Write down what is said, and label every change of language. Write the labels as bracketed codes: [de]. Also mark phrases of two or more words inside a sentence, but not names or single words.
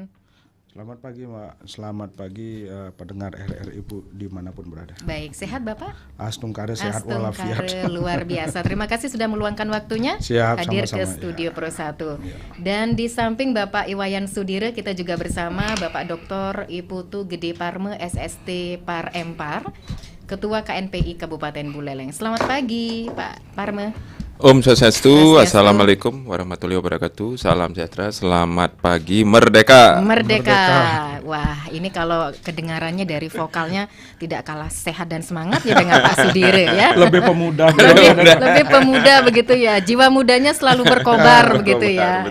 [id] Selamat pagi Mbak, selamat pagi pendengar RRI Ibu dimanapun berada. Baik, sehat Bapak? Astungkare sehat walafiat. Astungkare luar biasa. Terima kasih sudah meluangkan waktunya hadir sama-sama, ke studio ya. Pro 1. Ya. Dan di samping Bapak Iwayan Sudire, kita juga bersama Bapak Dr. Iputu Gede Parme SST Par Empar, Ketua KNPI Kabupaten Buleleng. Selamat pagi Pak Parme. [ban] Om Swastiastu, [ar] السلام عليكم ورحمة الله وبركاته. [id] Salam sejahtera, selamat pagi, merdeka. Merdeka. Wah, ini kalau kedengarannya dari vokalnya tidak kalah sehat dan semangat ya dengan Pak Sudire ya. Lebih pemuda. lebih pemuda begitu ya. Jiwa mudanya selalu berkobar begitu ya.